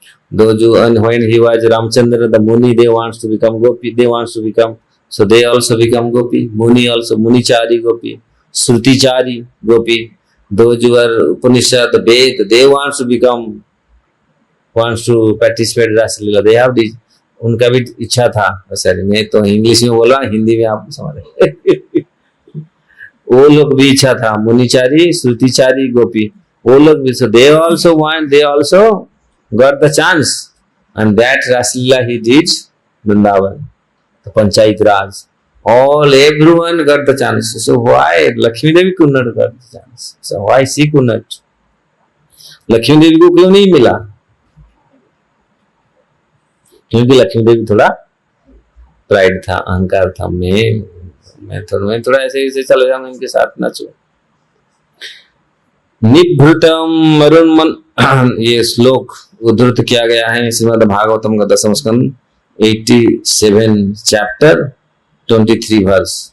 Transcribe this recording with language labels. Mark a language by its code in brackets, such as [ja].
[en] Those who, and when he was Ramchandra, the Muni, they wants to become Gopi, they wants to become, so they also become Gopi. Muni also, Munichari Gopi, Srutichari Gopi. Those who are Upanishad, the Ved, they wants to participate Raslila. They have this, [hi] उनका भी इच्छा था। Sorry, मैं तो English में बोल रहा, हिंदी में आप समझ वो लोग भी इच्छा था, मुनिचारी श्रुतिचारी गोपी, वो लोग भी, [en] so they also want, they also got the chance, and that Raslila he did Vrindavan, the Panchayat Raj, All everyone got the chance. So why Lakshmi Devi could not got the chance? So why she could not? [hi] Lakshmi देवी को क्यों नहीं मिला? क्योंकि लक्ष्मी देवी थोड़ा pride था, अहंकार था। मैं थोड़ा ऐसे चले जाऊंगा, इनके साथ नाचू। निभृतम अरुण मन, ये श्लोक उद्धृत किया गया है श्रीमद् भागवतम का 10वां स्कंद 87 चैप्टर 23 वर्स।